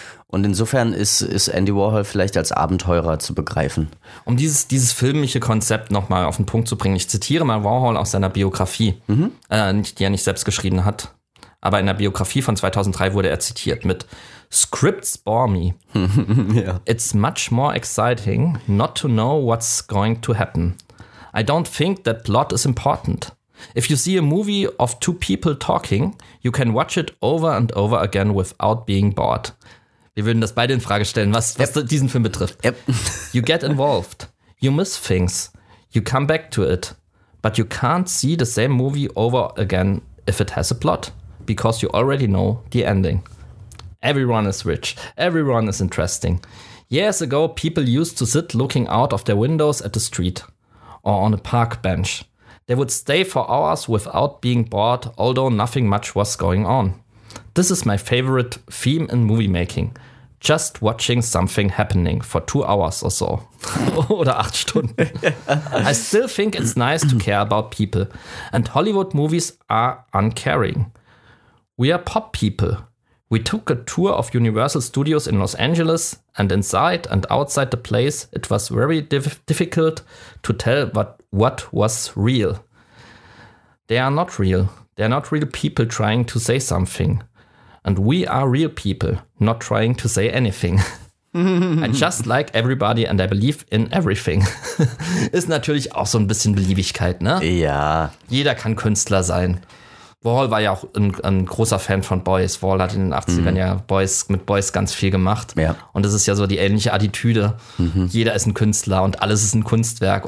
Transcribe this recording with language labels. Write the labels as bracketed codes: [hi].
[de] Und insofern ist Andy Warhol vielleicht als Abenteurer zu begreifen. Um dieses filmische Konzept nochmal auf den Punkt zu bringen, ich zitiere mal Warhol aus seiner Biografie, die er nicht selbst geschrieben hat. Aber in der Biografie von 2003 wurde er zitiert mit [en] "Scripts bore me. It's much more exciting not to know what's going to happen. I don't think that plot is important. If you see a movie of two people talking, you can watch it over and over again without being bored." [de] Wir würden das beide in Frage stellen, was diesen Film betrifft. [en] Yep. "You get involved. You miss things. You come back to it. But you can't see the same movie over again if it has a plot. Because you already know the ending. Everyone is rich. Everyone is interesting. Years ago, people used to sit looking out of their windows at the street or on a park bench. They would stay for hours without being bored, although nothing much was going on. This is my favorite theme in movie making. Just watching something happening for 2 hours or so." [de] Oder 8 Stunden. [en] "I still think it's nice to care about people. And Hollywood movies are uncaring. We are pop people. We took a tour of Universal Studios in Los Angeles, and inside and outside the place, it was very difficult to tell what was real. They are not real. They are not real people trying to say something. And we are real people, not trying to say anything." I just like everybody and I believe in everything. [de] Ist natürlich auch so ein bisschen Beliebigkeit, ne? Ja. Jeder kann Künstler sein. Warhol war ja auch ein großer Fan von Boys. Warhol hat in den 80ern ja mit Boys ganz viel gemacht. Ja. Und das ist ja so die ähnliche Attitüde. Mhm. Jeder ist ein Künstler und alles ist ein Kunstwerk.